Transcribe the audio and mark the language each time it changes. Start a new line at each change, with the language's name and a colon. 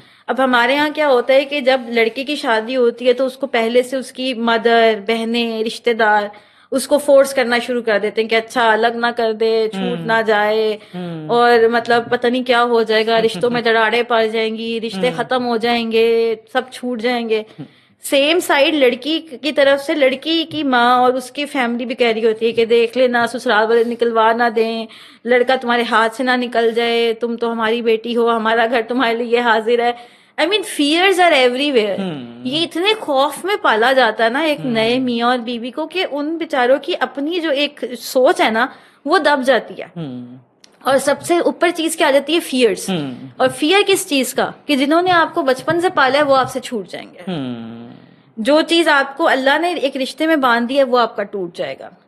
Urdu: اب ہمارے ہاں کیا ہوتا ہے کہ جب لڑکی کی شادی ہوتی ہے تو اس کو پہلے سے اس کی مدر, بہنیں, رشتے دار اس کو فورس کرنا شروع کر دیتے ہیں کہ اچھا الگ نہ کر دے, چھوٹ نہ جائے, اور مطلب پتہ نہیں کیا ہو جائے گا, رشتوں میں دراڑیں پڑ جائیں گی, رشتے ختم ہو جائیں گے, سب چھوٹ جائیں گے. سیم سائڈ لڑکی کی طرف سے لڑکی کی ماں اور اس کی فیملی بھی کہہ رہی ہوتی ہے کہ دیکھ لینا سسرال والے نکلوا نہ دیں, لڑکا تمہارے ہاتھ سے نہ نکل جائے, تم تو ہماری بیٹی ہو, ہمارا گھر تمہارے لیے حاضر ہے.
English: I mean fears are everywhere.
Urdu: یہ اتنے خوف میں پالا جاتا ہے نا ایک نئے میاں اور بیوی کو کہ ان بیچاروں کی اپنی جو ایک سوچ ہے نا وہ دب جاتی ہے. اور سب سے اوپر چیز کیا آ جاتی ہے؟ فیئرس. اور فیئر کس چیز کا؟ کہ جنہوں نے آپ کو بچپن سے پالا ہے وہ آپ سے چھوٹ جائیں گے. جو چیز آپ کو اللہ نے ایک رشتے میں باندھ دی ہے وہ آپ کا ٹوٹ جائے گا.